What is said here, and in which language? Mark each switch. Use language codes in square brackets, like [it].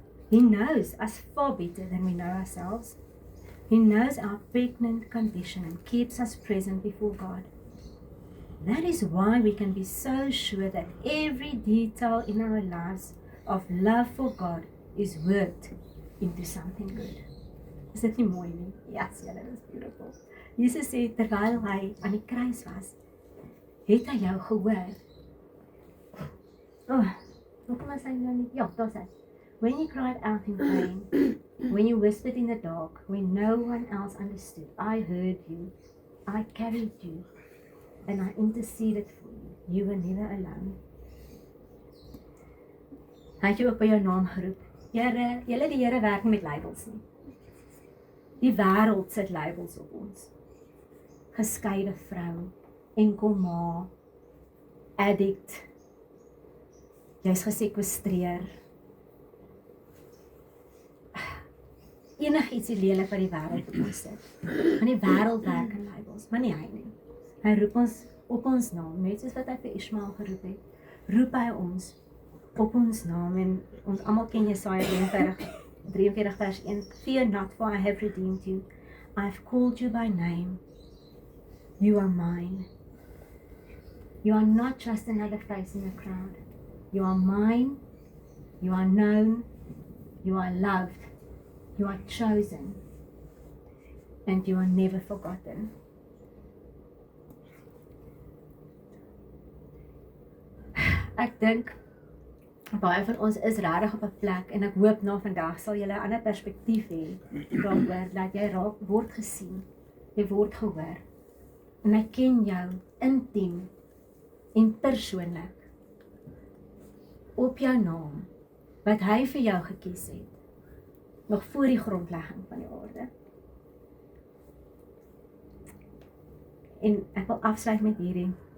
[en] He knows us far better than we know ourselves. He knows our pregnant condition and keeps us present before God. That is why we can be so sure that every detail in our lives of love for God is worked into something good. [af] Is dit nie mooi nie? Yes, julle, dit is beautiful. Jesus sê, terwyl hy aan die kruis was, het hy jou gehoor. Hoekom was hy nou nie? Ja, daar is hy. [en] When you cried out in pain, when you whispered in the dark, when no one else understood, I heard you, I carried you, and I interceded for you. You were never alone. [af] Hy het jou op by jou naam geroep. Here, julle die Here werk nie met labels nie. Die wêreld sit labels op ons. Geskeide vrou, enkel ma, addict, jy's gesekwestreer. Enigiets die lelik wat die wêreld op ons sit. Want die wêreld werk in labels, maar nie hy nie. Hy roep ons op ons naam, net soos wat hy vir Ismael geroep het. Roep hy ons op ons naam en ons almal ken Jesaja 43 vers 1. [en] Fear not, for I have redeemed you. I have called you by name. You are mine. You are not just another face in the crowd. You are mine. You are known. You are loved. You are chosen. And you are never forgotten. [af] Ek dink baie van ons is regtig op 'n plek en ek hoop na vandag sal julle 'n ander perspektief hê daaroor dat jy word gesien, jy word gehoor en hy ken jou intiem en persoonlik op jou naam wat hy vir jou gekies het nog voor die grondlegging van die aarde. En ek wil afsluit met hierdie.